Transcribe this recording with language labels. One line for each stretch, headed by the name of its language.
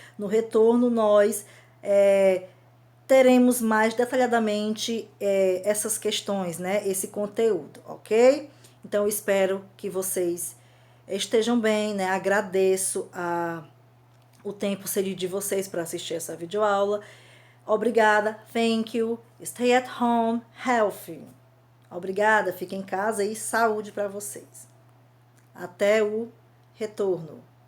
Portuguese: No retorno, nós teremos mais detalhadamente essas questões, né? Esse conteúdo, ok? Então, eu espero que vocês estejam bem, né? Agradeço o tempo cedido de vocês para assistir essa videoaula. Obrigada,
English: thank you, stay at home, healthy.
Portuguese: Obrigada, fique em casa e saúde para vocês. Até o retorno.